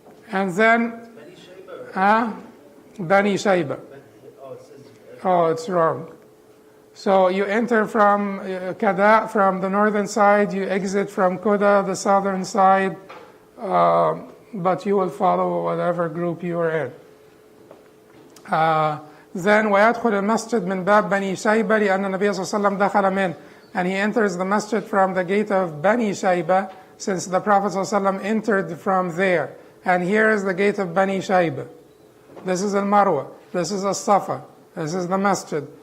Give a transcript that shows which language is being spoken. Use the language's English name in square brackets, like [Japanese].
[English] And then, Bani Shayba. Oh, it's wrong. So you enter from Kada, from the northern side, you exit from Quda, the southern side, but you will follow whatever group you are in. [Arabic] Then ويدخل المسجد من باب بني شيبة لأن النبي صلى الله عليه وسلم دخل منه. [English] And he enters the masjid from the gate of Bani Shayba, since the Prophet صلى الله عليه وسلم entered from there. And here is the gate of Bani Shayba. This is Al-Marwa. This is As-Safa. This is the masjid.